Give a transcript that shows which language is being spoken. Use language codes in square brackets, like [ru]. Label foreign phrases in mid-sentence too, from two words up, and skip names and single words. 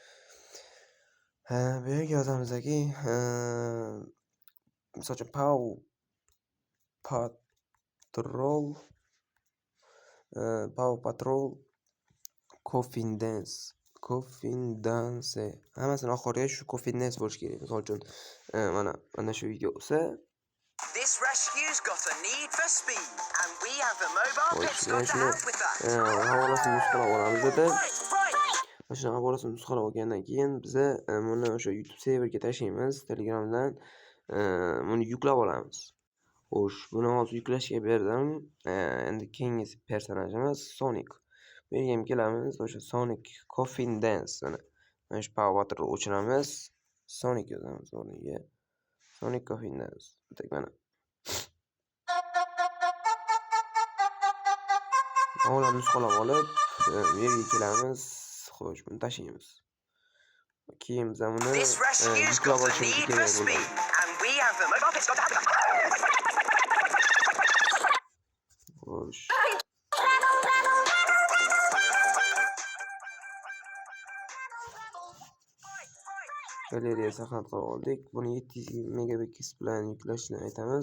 [uz] Bu yerga yozamizki, misol uchun Paw Patrol Coffin Dance. Hammasini oxiriga shu Coffin Dance bo'lishi kerak. Misol uchun mana shu video bo'lsa, [en] This rescue's got a need for speed and we have the mobile pipsquad to help with that. [uz] Havolasini nusxalab olamiz dedi. Mana havolasini nusxalab olgandan keyin biz buni o'sha YouTube serverga tashlaymiz. Telegramdan buni yuklab olamiz. Xo'sh, buni hozir yuklashga berdim. Endi keyingi personajimiz Sonic. Bu yerga ham kelamiz. O'sha Sonic Coffin Dance. Mana shu Power Patrol o'chiramiz. Sonic yozamiz o'rniga. Sonic Coffin Dance. Tak mana. Havolarni nusxalab olib, bu yerga kelamiz. Xo'sh, buni tashlaymiz. keyin biz buni [en] This rescue's [uz] yuklab [en] got a [uz] olishimiz [en] need for [uz] kerak [en] speed, [uz] bo'ladi. [en] and we have the mobile pit stop to help with that. [uz] Xo'sh. Galeriya saqlanib qolib oldik. Buni 700 megabit bilan yuklashni aytamiz.